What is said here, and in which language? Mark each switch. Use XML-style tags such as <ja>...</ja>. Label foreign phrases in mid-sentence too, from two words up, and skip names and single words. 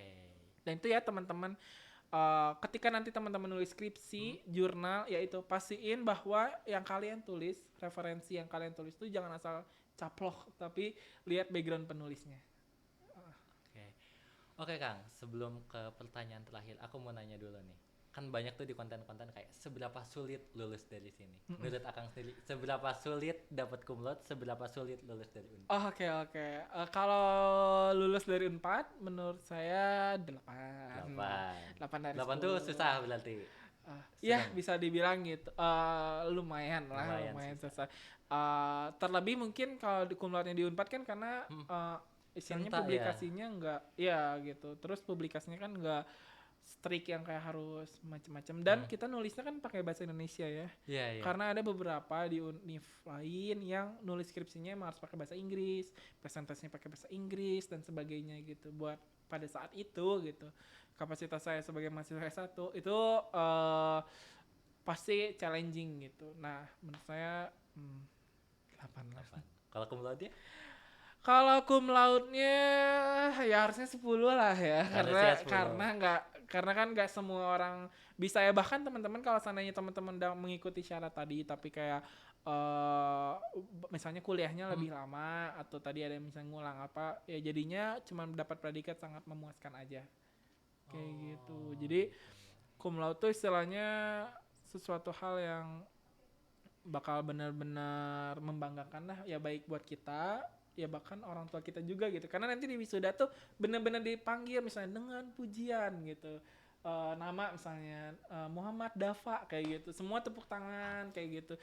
<id>Dan itu ya teman-teman ketika nanti teman-teman nulis skripsi, jurnal, yaitu pastiin bahwa yang kalian tulis, referensi yang kalian tulis itu jangan asal caplok, tapi lihat background penulisnya. Oke. Oke Kang, sebelum ke pertanyaan terakhir, aku mau nanya dulu nih. Kan banyak tuh di konten-konten kayak seberapa sulit lulus dari sini. Menurut Akang sendiri, seberapa sulit dapat</id> <la>cum laude,</la> <id>seberapa sulit lulus dari Unpad? Oh, oke. Kalau lulus dari Unpad, menurut saya 8. 8. 8 dari 8 tuh 10. susah berarti. Iya, Sedang. bisa dibilang gitu. Lumayan lah, Lumayan susah. Terlebih mungkin kalau di</id> <la>cum laude-</la> <id>nya di Unpad kan karena istilahnya Cinta ya. publikasinya enggak, ya gitu. Terus publikasinya kan enggak strict yang kayak harus macam-macam. Dan kita nulisnya kan pakai bahasa Indonesia ya. Iya, iya. Karena ada beberapa di univ lain yang nulis skripsinya emang harus pakai bahasa Inggris, presentasinya pakai bahasa Inggris dan sebagainya gitu. Buat pada saat itu gitu. Kapasitas saya sebagai mahasiswa S1 itu pasti challenging gitu. Nah, menurut saya 8 lah. 8. Kalau</id> <la>cum laude-</la> <id>nya? Kalau</id> <la>cum laude-</la> <id>nya ya harusnya 10 lah ya. Harusnya 10. Karena kan nggak semua orang bisa ya, bahkan teman-teman kalau seandainya teman-teman udah mengikuti syarat tadi tapi kayak misalnya kuliahnya lebih lama atau tadi ada yang misalnya ngulang apa ya jadinya cuma dapat predikat sangat memuaskan aja kayak gitu. Jadi</id> <la>cum laude</la> <id>tuh istilahnya sesuatu hal yang bakal benar-benar membanggakan lah ya, baik buat kita ya bahkan orang tua kita juga gitu, karena nanti di wisuda tuh benar-benar dipanggil misalnya dengan pujian gitu, nama misalnya Muhammad Dafa kayak gitu, semua tepuk tangan kayak gitu.</id>